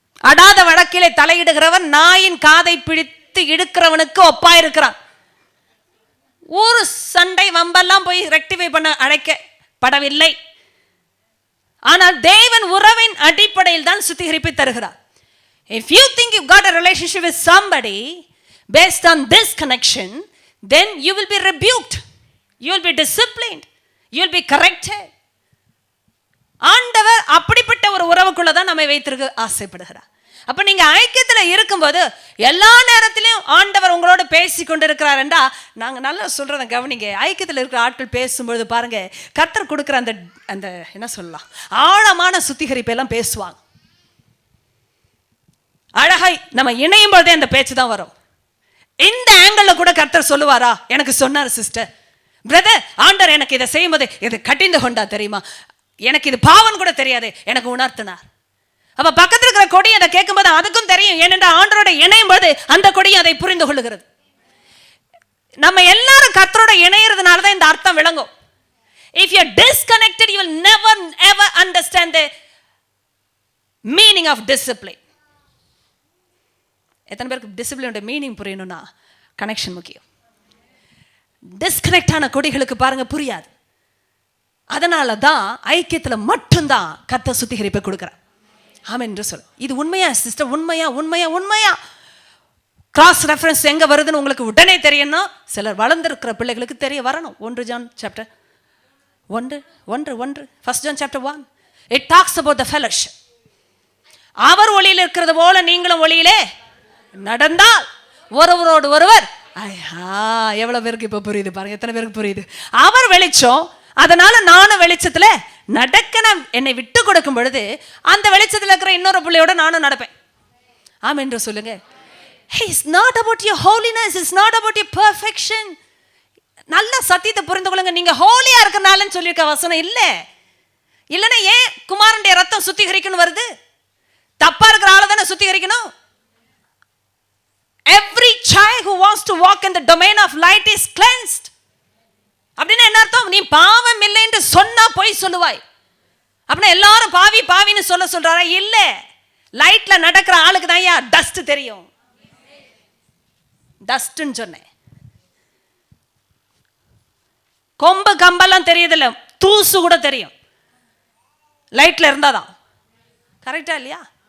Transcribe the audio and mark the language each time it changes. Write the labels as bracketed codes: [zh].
[ta] அடாத வழக்கிலே தலையிடுகிறவன் நாயின் காதை பிடித்து இழுக்கிறவனுக்கு ஒப்பாயிருக்கிறான். ஊரு சண்டை வம்பெல்லாம் போய் ரெக்டிஃபை பண்ண அழைக்கப்படவில்லை. ஆனால் தேவன் உறவின் அடிப்படையில் தான் சுத்திகரிப்பை தருகிறார். [en] If you think you got a relationship with somebody based on this connection, then you will be rebuked, you will be disciplined, you will be corrected. [ta] ஆண்டவர் அப்படிப்பட்ட ஒரு உறவுக்குள்ள தான் நம்மை வைத்திருக்க ஆசைப்படுகிறார். அப்ப நீங்க ஐக்கியத்தில் இருக்கும்போது எல்லா நேரத்திலையும் ஆண்டவர் உங்களோட பேசி கொண்டிருக்கிறார் என்றா, நாங்க நல்லா சொல்றதை கவனிங்க. ஐக்கியத்தில் இருக்கிற ஆட்கள் பேசும்பொழுது பாருங்க, கர்த்தர் கொடுக்குற அந்த அந்த என்ன சொல்லலாம், ஆழமான சுத்திகரிப்பை எல்லாம் பேசுவாங்க. அழகாய் நம்ம இணையும் போதே அந்த பேச்சு தான் வரும். இந்த ஆங்கிள் கூட கர்த்தர் சொல்லுவாரா? எனக்கு சொன்னார் சிஸ்டர், பிரதர், ஆண்டவர் எனக்கு இதை செய்யும்போது இது கட்டிந்து கொண்டா தெரியுமா, எனக்கு இது பாவம் கூட தெரியாது, எனக்கு உணர்த்தினார். அப்ப பக்கத்தில் இருக்கிற கொடி அதை கேட்கும்போது அதுக்கும் தெரியும், ஏனென்றால் ஆண்டவரோட இணையும் போது அந்த கொடியும் அதை புரிந்து கொள்ளுகிறது. நம்ம எல்லாரும் கர்த்தரோட இணையறதுனால தான் இந்த அர்த்தம் விளங்கும். [en] If you are disconnected, you will never ever understand the meaning of discipline. [ta] எத்தனை பேருக்கு டிசிப்ளினோட மீனிங் புரியணும்னா கனெக்ஷன் முக்கியம். டிஸ்கனெக்ட் ஆன கொடிகளுக்கு பாருங்க புரியாது. அதனால தான் ஐக்கியத்தில் மட்டும்தான் கர்த்தர் சுத்திகரிப்பை கொடுக்குறார். ஆமென் என்று சொல்ல. இது உண்மையா சிஸ்டர்? உண்மையா உண்மையா உண்மையா? கிராஸ் ரெஃபரன்ஸ் எங்க வருதுன்னு உங்களுக்கு உடனே தெரியும்னா சிலர் வளர்ந்திருக்கிற பிள்ளைகளுக்கு தெரிய வரணும். [en] 1 John chapter 1 John chapter 1 it talks about the fellowship. [ta] அவர் ஒளியில் இருக்கிறது போல நீங்களும் ஒளியிலே நடந்தால் ஒருவரோடு ஒருவர். எவ்வளவு பேருக்கு இப்ப புரியுது பாருங்க, எத்தனை பேருக்கு புரியுது? அவர் வெளிச்சம், அதனால நானும் வெளிச்சத்துல நடக்க என்னை விட்டு கொடுக்கும் பொழுது அந்த வெளிச்சத்தில் இருக்கிற இன்னொரு பிள்ளையோட நானும் நடப்பேன். ஆமென் என்று சொல்லுங்க. [en] It's not about your holiness, it's not about your perfection. [ta] நல்ல சத்தியத்தை புரிந்து கொள்ளுங்க. நீங்க ஹோலியா இருக்கனாலன்னு சொல்லியிருக்க வசனம் இல்ல. இல்லைன்னா ஏன் குமாரனுடைய ரத்தம் சுத்திகரிக்கணும் வருது? தப்பா இருக்கிற ஆளை தானே சுத்திகரிக்கணும். [en] Every child who wants to walk in the domain of light is cleansed. [ta] அப்படின்னா என்ன அர்த்தம்? நீ பாவம் இல்லை என்று சொன்னா போய் சொல்லுவாய். அப்படின்னா எல்லாரும் பாவி பாவின்னு சொல்றாரா? இல்ல. லைட்ல நடக்கிற ஆளுக்கு தான் டஸ்ட் தெரியும். டஸ்ட்னு சொன்னேன். கொம்பு கம்பெல்லாம் தெரியுதில்ல, தூசு கூட தெரியும் லைட்ல இருந்தாதான். கரெக்டா இல்லையா?